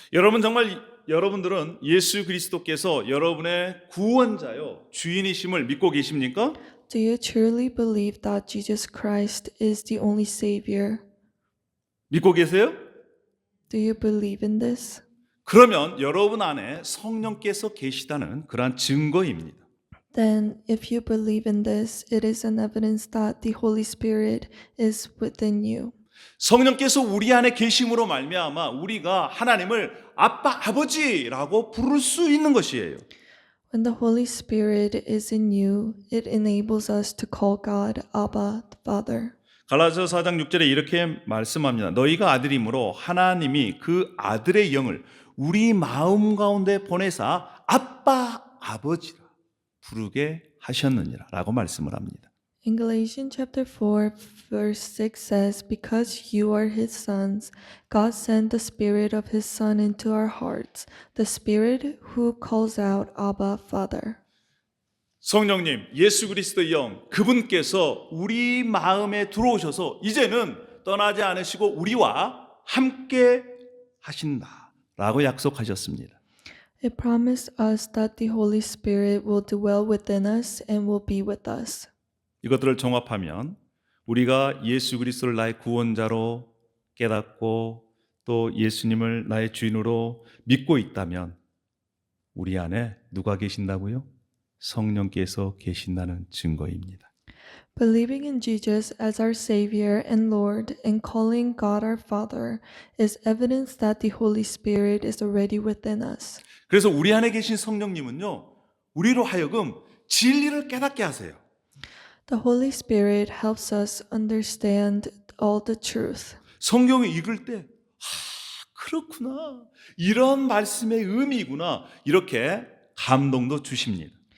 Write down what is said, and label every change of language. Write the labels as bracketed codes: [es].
[ko] 여러분들은 예수 그리스도께서 여러분의 구원자요, 주인이심을 믿고 계십니까? [en] Do you truly believe that Jesus Christ is the only Savior? [ko] 믿고 계세요? [en] Do you believe in this? [ko] 그러면 여러분 안에 성령께서 계시다는 그러한 증거입니다. [en] Then, if you believe in this, it is an evidence that the Holy Spirit is within you. [ko] 성령께서 우리 안에 계심으로 말미암아 우리가 하나님을 아빠, 아버지라고 부를 수 있는 것이에요. [en] When the Holy Spirit is in you, it enables us to call God Abba, the Father. [ko] 갈라디아서 4장 6절에 이렇게 말씀합니다. 너희가 아들이므로 하나님이 그 아들의 영을 우리 마음 가운데 보내사 아빠, 아버지라 부르게 하셨느니라 라고 말씀을 합니다. [en] In Galatians chapter 4, verse 6 says, "Because you are his sons, God sent the Spirit of his Son into our hearts, the Spirit who calls out, Abba, Father." [ko] 성령님, 예수 그리스도의 영, 그분께서 우리 마음에 들어오셔서 이제는 떠나지 않으시고 우리와 함께 하신다라고 약속하셨습니다. [en] It promised us that the Holy Spirit will dwell within us and will be with us. [ko] 이것들을 종합하면 우리가 예수 그리스도를 나의 구원자로 깨닫고 또 예수님을 나의 주인으로 믿고 있다면 우리 안에 누가 계신다고요? 성령께서 계신다는 증거입니다. [en] Believing in Jesus as our Savior and Lord and calling God our Father is evidence that the Holy Spirit is already within us. [ko] 그래서 우리 안에 계신 성령님은요, 우리로 하여금 진리를 깨닫게 하세요. [en] The Holy Spirit helps us understand all the truth. [ko] 성경을 읽을 때 그렇구나. 이런 말씀의 의미구나. 이렇게 감동도 주십니다.